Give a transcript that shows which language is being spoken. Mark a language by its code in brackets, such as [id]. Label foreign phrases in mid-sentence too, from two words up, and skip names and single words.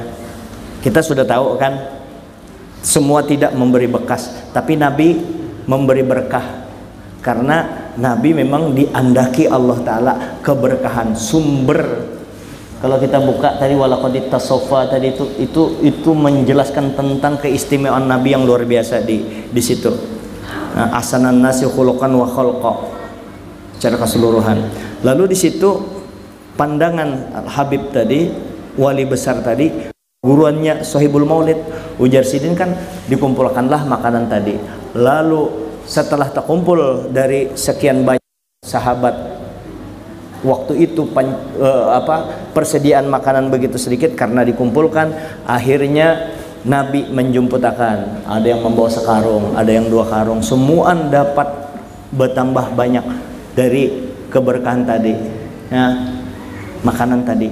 [id] Kita sudah tahu kan, semua tidak memberi bekas, tapi Nabi memberi berkah karena Nabi memang diandaki Allah Ta'ala keberkahan sumber. Kalau kita buka tadi [ar] walaqad tasawfa [id] tadi itu menjelaskan tentang keistimewaan Nabi yang luar biasa di situ. [ar] Ahsanan nasi khuluqan wa khalqa [id] secara keseluruhan. Lalu di situ pandangan Habib tadi, wali besar tadi, guruannya Sohibul Maulid, ujar Sidin kan, dikumpulkanlah makanan tadi. Lalu setelah terkumpul dari sekian banyak sahabat, waktu itu persediaan makanan begitu sedikit karena dikumpulkan, akhirnya Nabi menjemputakan, ada yang membawa sekarung, ada yang 2 karung, semua dapat bertambah banyak dari keberkahan tadi ya, makanan tadi.